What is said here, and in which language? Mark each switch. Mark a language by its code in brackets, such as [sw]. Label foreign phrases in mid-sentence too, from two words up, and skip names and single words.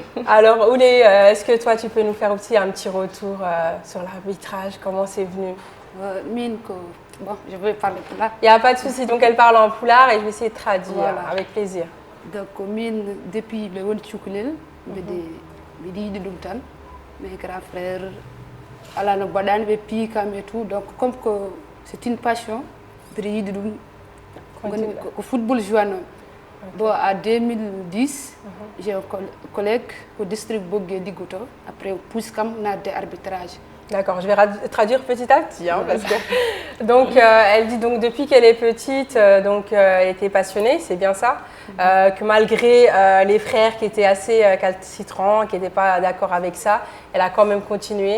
[fr] Alors, Oulé, est-ce que toi, tu peux nous faire aussi un petit retour sur l'arbitrage? Comment c'est venu? Bon, je vais parler pour là. Il n'y a pas de souci. Donc, elle parle en poulard et je vais essayer de traduire avec plaisir. Donc, depuis le World Chukulil, mes grands frères, [ff] ala no baɗani ɓe pii kam [fr] et tout, donc comme que c'est une passion [ff] mbiɗa yiɗi ɗum ko football jouano. [fr] Bon, à 2010 j'ai un collègue au district Bogué Ligouto, après pousse [ff] kam nadde [fr] arbitrage. D'accord, je vais traduire petit à petit. Hein, parce que... Donc, elle dit donc depuis qu'elle est petite, elle était passionnée, c'est bien ça, que malgré les frères qui étaient assez calcitrants, qui n'étaient pas d'accord avec ça, elle a quand même continué.